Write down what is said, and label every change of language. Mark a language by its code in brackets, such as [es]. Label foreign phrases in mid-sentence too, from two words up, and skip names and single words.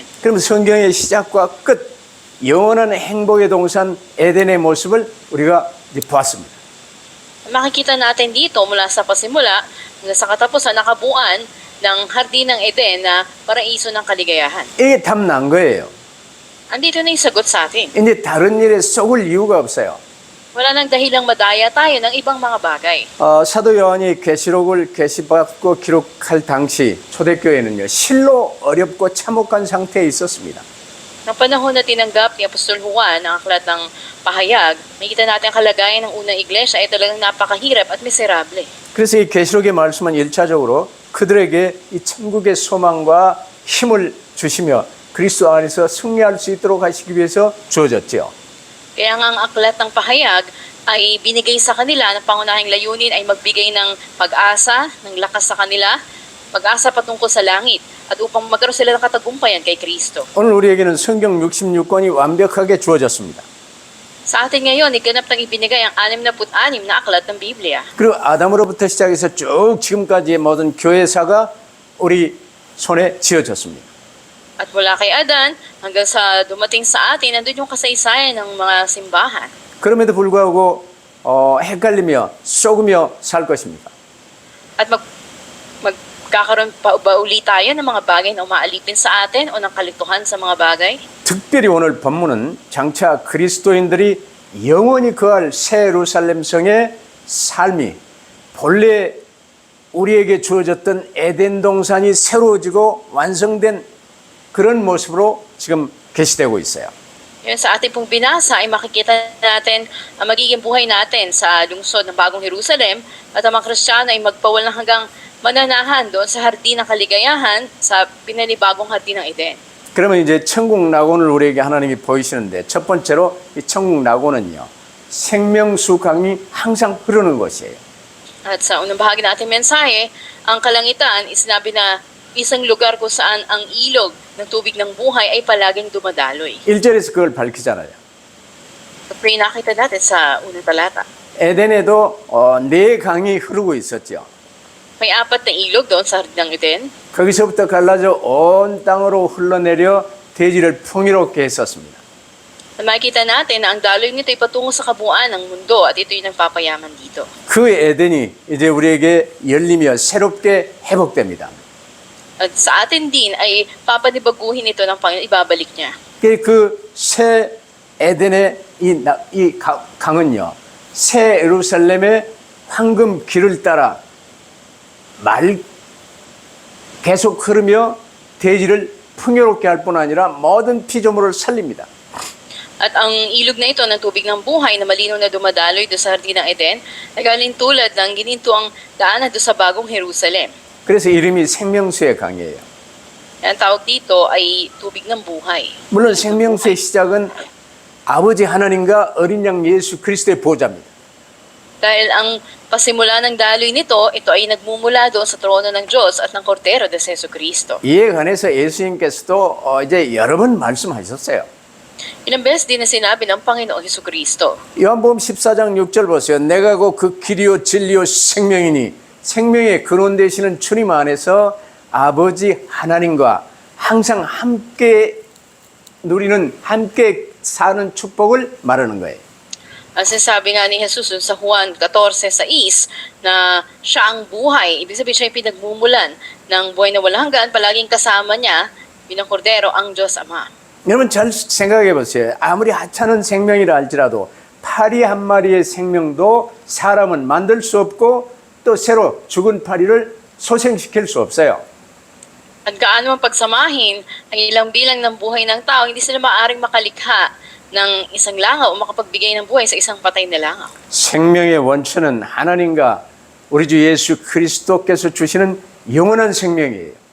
[ko] 그럼 성경의 시작과 끝, 영원한 행복의 동산 에덴의 모습을 우리가 이제 보았습니다. [tl] Makikita natin dito mula sa pasimula hanggang sa katapusan nakabuuan ng hardin ng Eden na paraiso ng kaligayahan. [ko] 이게 답 난 거예요. [tl] Andito na yung sagot sa atin. [ko] 이제 다른 일에 썩을 이유가 없어요. [tl] Wala nang dahilang madaya tayo ng ibang mga bagay. [ko] 사도 요한이 계시록을 계시받고 기록할 당시 초대교회는요, 실로 어렵고 참혹한 상태에 있었습니다. [tl] Ng panahon na tinanggap ni Apostol Juan ang aklat ng pahayag, makikita natin ang kalagayan ng unang iglesia ay talagang napakahirap at miserable. [ko] 그래서 이 계시록의 말씀은 1차적으로 그들에게 이 천국의 소망과 힘을 주시며 그리스도 안에서 승리할 수 있도록 하시기 위해서 주어졌죠. [tl] Kaya nga ang aklat ng pahayag ay binigay sa kanila ng pangunahing layunin ay magbigay ng pag-asa, ng lakas sa kanila, pag-asa patungkol sa langit, at upang magkaroon sila ng katagumpayan kay Kristo. [ko] 오늘 우리에게는 성경 66권이 완벽하게 주어졌습니다. [tl] Sa atin ngayon, iganap ng ibinigay ang 66 na aklat ng Biblia. [ko] 그리고 아담으로부터 시작해서 쭉 지금까지의 모든 교회사가 우리 손에 쥐어졌습니다. [tl] At mula kay Adan hanggang sa dumating sa atin, nandun yung kasaysayan ng mga simbahan. [ko] 그럼에도 불구하고 헷갈리며 쏘으며 살 것입니다. [tl] At magkakaroon pa ba uli tayo ng mga bagay na umaalipin sa atin o ng kalituhan sa mga bagay? [ko] 특별히 오늘 본문은 장차 그리스도인들이 영원히 거할 새 예루살렘 성의 삶이 본래 우리에게 주어졌던 에덴 동산이 새로워지고 완성된 그런 모습으로 지금 계시되고 있어요. [tl] Yun, sa ating pong binasa ay makikita natin ang magiging buhay natin sa lungsod ng Bagong Jerusalem at ang mga Kristiyano ay magpawalang hanggang mananahan doon sa hardin ng kaligayahan sa pinanibagong hardin ng Eden. [ko] 그러면 이제 천국 낙원을 우리에게 하나님이 보이시는데 첫 번째로 이 천국 낙원은요, 생명수 강이 항상 흐르는 것이에요. [tl] At sa unang bahagi natin mensahe, ang kalangitan sinabi na isang lugar kung saan ang ilog ng tubig ng buhay ay palaging dumadaloy. [ko] 1절에서 그걸 밝히잖아요. [tl] Pag nakita natin sa unang talata. [ko] 에덴에도 네 강이 흐르고 있었죠. [tl] May 4 na ilog doon sa hardin ng Eden. [ko] 거기서부터 갈라져 온 땅으로 흘러내려 대지를 풍요롭게 했었습니다. [tl] Makikita natin na ang daloy nito ay patungo sa kabuuan ng mundo at ito'y nagpapayaman dito. [ko] 그 에덴이 이제 우리에게 열리며 새롭게 회복됩니다. [tl] At sa atin din ay papanibaguhin ito ng Panginoon, ibabalik niya. [ko] 그 새 에덴의 이 강은요, 새 예루살렘의 황금 길을 따라 계속 흐르며 대지를 풍요롭게 할 뿐 아니라 모든 피조물을 살립니다. [tl] At ang ilog na ito ng tubig ng buhay na malinaw na dumadaloy doon sa hardin ng Eden ay galing tulad ng gininto ang daanan doon sa Bagong Jerusalem. [ko] 그래서 이름이 생명수의 강이에요. [tl] Ang tawag dito ay tubig ng buhay. [ko] 물론 생명수의 시작은 아버지 하나님과 어린 양 예수 그리스도의 보좌입니다. [tl] Dahil ang pasimula ng daloy nito, ito ay nagmumula doon sa trono ng Diyos at ng Kordero de Jesucristo. [ko] 이에 관해서 예수님께서도 이제 여러 번 말씀하셨어요. Ilang beses din na sinabi ng Panginoon Jesucristo. 요한복음 14장 6절 보세요. 내가 곧 그 길이요 진리요 생명이니 생명의 근원 되시는 주님 안에서 아버지 하나님과 항상 함께 누리는 함께 사는 축복을 말하는 거예요. [tl] Sinasabi nga ni Jesus sa Juan 14:6 na siya ang buhay. Ibig sabihin siya yung pinagmumulan ng buhay na walang hanggan. Palaging kasama niya, bilang kordero, ang Diyos Ama. [ko] 여러분 잘 생각해 보세요. 아무리 하찮은 생명이라 할지라도 파리 한 마리의 생명도 사람은 만들 수 없고 또 새로 죽은 파리를 소생시킬 수 없어요. [tl] At gaano man pagsamahin ang ilang bilang ng buhay ng tao, hindi sila maaaring makalikha ng isang langaw o makapagbigay ng buhay sa isang patay na langaw. [ko] 생명의 원천은 하나님과 우리 주 예수 그리스도께서 주시는 영원한 생명이에요.